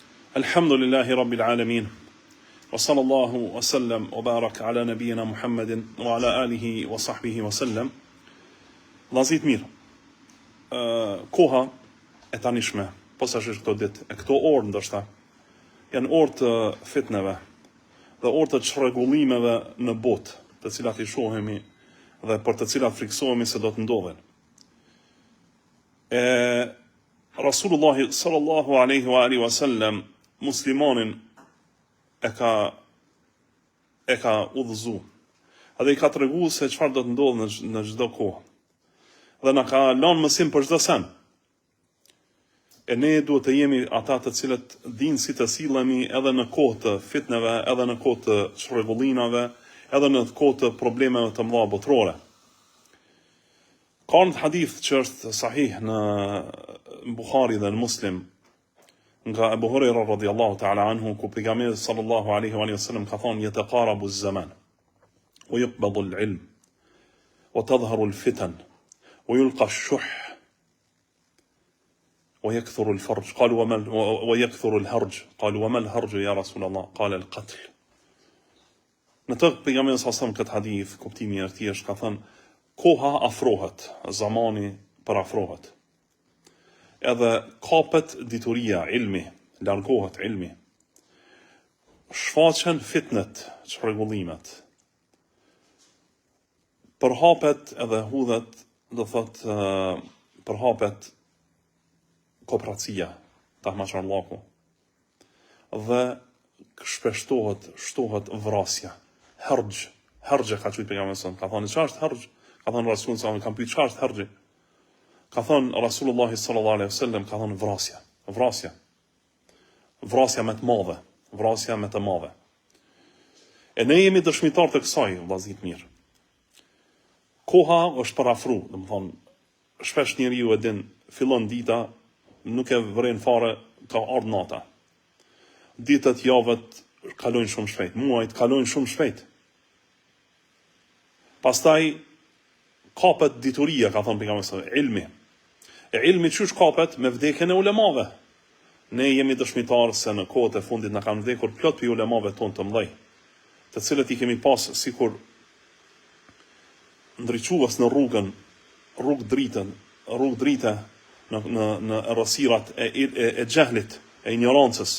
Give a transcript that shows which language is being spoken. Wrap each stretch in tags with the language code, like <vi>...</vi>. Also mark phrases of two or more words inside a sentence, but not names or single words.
<ar>الحمد لله رب العالمين. وصلى الله وسلم وبارك على نبينا محمد وعلى آله وصحبه وسلم.</ar> <sq>Vllazit mirë. Koha e tanishme, posaçërisht këto ditë, e këto orë ndoshta janë orë të fitneve dhe orë të çrregullimeve në botë, të cilat i shohemi dhe për të cilat friksohemi se do të ndodhen. Rasulullah</sq> <ar>صلى الله عليه وآله وسلم</ar> <sq>muslimanin e ka udhëzu edhe i ka tregu se çfarë do të ndodhë në çdo kohë dhe na ka lënë mësim për çdo sen. E ne duhet të jemi ata të cilët dinë si të sillemi edhe në kohë të fitneve, edhe në kohë të çrregullimave, edhe në kohë të problemeve të mëdha botërore. Ka një hadith që është sahih në Buhari dhe në Muslim nga Abu Huraira</sq> <ar>رضي الله تعالى عنه,</ar> <sq>ku pejgamberi</sq> <ar>صلى الله عليه وسلم</ar> <sq>ka thonë:</sq> <ar>"يتقارب الزمان ويقبض العلم وتظهر الفتن ويلقى الشح ويكثر الفرج." قالوا ويكثر الهرج. قالوا وما الهرج يا رسول الله? قال القتل.</ar> <sq>Në të pejgamberi</sq> <ar>صلى الله عليه وسلم</ar> <sq>këtë hadith, kuptimi i tij është ka thënë koha afrohet, zamani parafrohet. Edhe kapet dituria, ilmi, largohet ilmi. Shfaqen fitnet, çrregullimet. Përhapet edhe hudhet, do thot, përhapet kooperacia, tahmashallahku. Dhe shtohet vrasja. Harj ka thënë pejgamberi</sq> <ar>صلى الله عليه وسلم,</ar> <sq>ka thënë çfarë është harj? Ka thënë Rasulullah</sq> <ar>صلى الله عليه وسلم,</ar> <sq>kam pyet çfarë është harj? Ka thënë Rasulullah</sq> <ar>صلى الله عليه وسلم,</ar> <sq>ka thënë vrasja me të madhe, vrasja me të madhe. E ne jemi dëshmitar të kësaj, vllazit mirë. Koha është parafru, domethënë, shpesh njeriu e din, fillon dita, nuk e vren fare, ka ardhur nata. Ditët, javët kalojnë shumë shpejt, muajt kalojnë shumë shpejt. Pastaj kapet dituria, ka thënë pejgamberi</sq> <ar>صلى الله عليه وسلم,</ar> <sq>ilmi. E ilmi qysh kapet? Me vdekjen e ulemave. Ne jemi dëshmitarë se në kohët e fundit na kanë vdekur plot për ulemave tonë të mëdhej, të cilët i kemi pas sikur ndriçues në rrugë drite në errësirat e xehlit, e ignorancës.</sq>